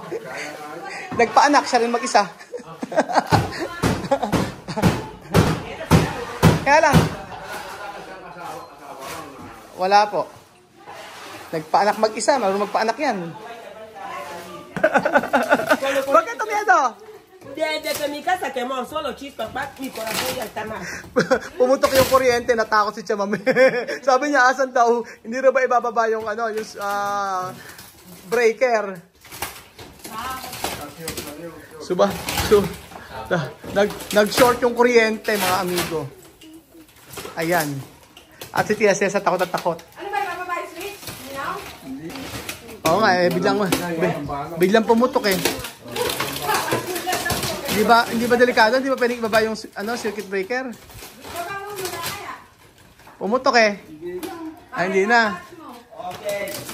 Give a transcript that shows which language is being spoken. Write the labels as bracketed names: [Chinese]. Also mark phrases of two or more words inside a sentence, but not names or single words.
[Filipino] Nagpaanak siya rin mag-isa. Kaya lang. Wala po. Nagpaanak mag-isa. Marunong magpaanak yan. Bakit ito miedo? [Spanish] Desde mi casa quemó solo chispas, mi corazón ya está mal. [Filipino] Pumutok yung kuryente, natakot si Chamame. Sabi niya, asan daw, hindi rin ba ibababa yung, ano, yung breaker. Nag-short yung kuryente, mga amigo. Ayan. At si Tia Cesa takot at takot. Ano ba, bababa yung switch? [English] You know? [Filipino] Oo nga, biglang pumutok eh. Hindi ba delikado? Hindi ba pwedeng ibaba yung circuit breaker? Pumutok eh. Ay, hindi na. Okay.